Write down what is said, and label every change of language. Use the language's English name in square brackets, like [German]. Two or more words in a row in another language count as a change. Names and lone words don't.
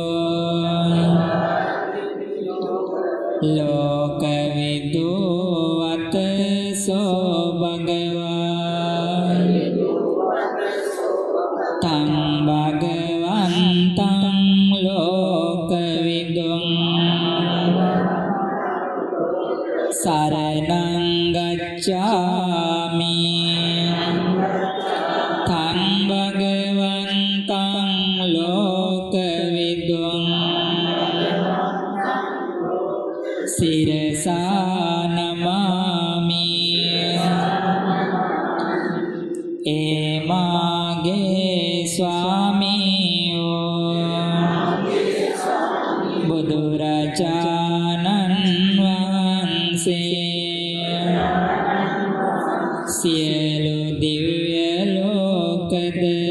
[Pali] ලෝකවිදු අත සෝ භගවා තං භගවන්තං ලෝකවිදුං සරණං ගච්ඡාමි. තං භගවන්තං ලෝකවිදුං සිරසා නමාමි. [Sinhala] ඒ මාගේ ස්වාමීෝ බුදුරජාණන් වහන්සේ සියලු දිව්‍ය ලෝකද